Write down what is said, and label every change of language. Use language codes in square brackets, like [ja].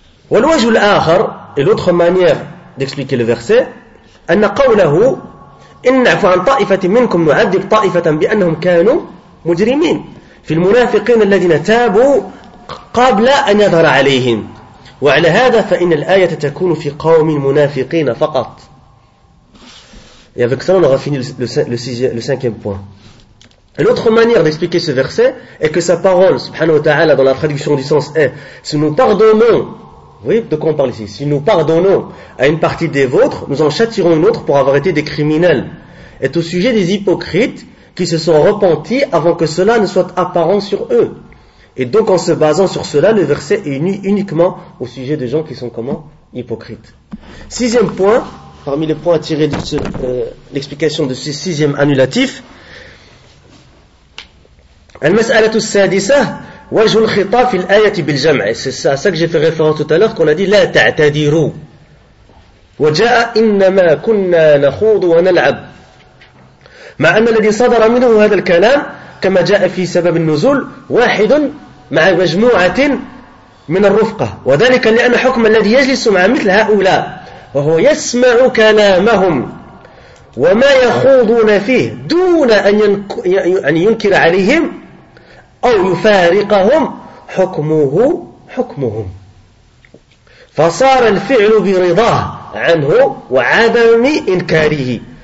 [fr] Et l'autre manière d'expliquer le verset, [ar] anna qawlahu, إنعفو عن طائفة منكم نعذب طائفة بأنهم كانوا مجرمين في المنافقين الذين تابوا قبل أن يظهر عليهم وعلى هذا فإن الآية تكون في قوم المنافقين فقط. [fr] Et avec ça, on aura fini le cinquième point. L'autre manière d'expliquer ce verset est que sa parole, [ar] subhanahu wa ta'ala, [fr] dans la traduction du sens est, si nous pardonnons, vous voyez de quoi on parle ici? Si nous pardonnons à une partie des vôtres, nous en châtirons une autre pour avoir été des criminels. Est au sujet des hypocrites qui se sont repentis avant que cela ne soit apparent sur eux. Et donc en se basant sur cela, le verset est uniquement au sujet de gens qui sont comment? Hypocrites. Sixième point, parmi les points à tirer de l'explication de ce sixième annulatif. [ar] Al-mas'alatu as-sadisa. وجه الخطاب في الآية بالجمع. [fr] C'est à ça que j'ai fait référence tout à l'heure, qu'on a dit [ar] لا تعتذروا وجاء إنما كنا نخوض ونلعب مع أن الذي صدر منه هذا الكلام كما جاء في سبب النزول واحد مع مجموعة من الرفقة وذلك لأن حكم الذي يجلس مع مثل هؤلاء وهو يسمع كلامهم وما يخوضون فيه دون أن ينكر عليهم أو يفارقهم حكمه حكمهم فصار الفعل برضاه عنه وعدم إنكاره